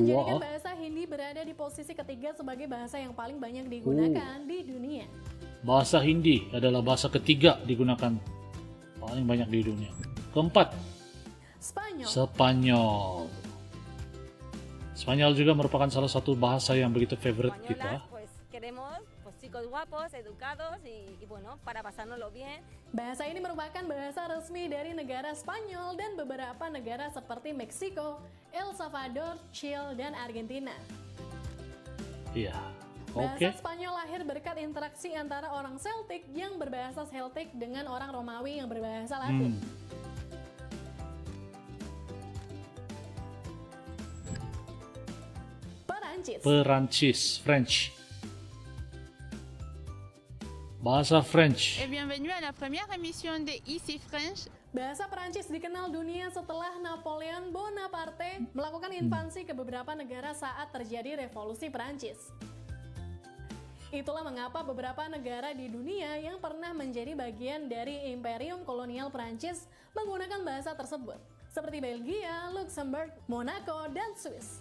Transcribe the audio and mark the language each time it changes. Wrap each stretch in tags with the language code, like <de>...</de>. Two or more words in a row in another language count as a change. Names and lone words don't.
<id>menjadikan bahasa Hindi berada di posisi ketiga sebagai bahasa yang paling banyak digunakan di dunia. Bahasa Hindi adalah bahasa ketiga digunakan paling banyak di dunia. Keempat, Spanyol. Spanyol. Spanyol juga merupakan salah satu bahasa yang begitu favorite kita.</id> <es>Españolas, pues queremos pues, chicos guapos, educados y bueno, para pasárnoslo bien.</es> <id>Bahasa ini merupakan bahasa resmi dari negara Spanyol dan beberapa negara seperti Meksiko, El Salvador, Chile, dan Argentina. Iya. Bahasa Oke. Spanyol lahir berkat interaksi antara orang Celtic yang berbahasa Celtic dengan orang Romawi yang berbahasa Latin. Perancis. Perancis, French. Bahasa French.</id> <fr>Et bienvenue à la première émission de Easy French.</fr> <id>Bahasa Perancis dikenal dunia setelah Napoleon Bonaparte melakukan invasi ke beberapa negara saat terjadi revolusi Perancis. Itulah mengapa beberapa negara di dunia yang pernah menjadi bagian dari Imperium Kolonial Prancis menggunakan bahasa tersebut, seperti Belgia, Luxembourg, Monaco, dan Swiss.</id>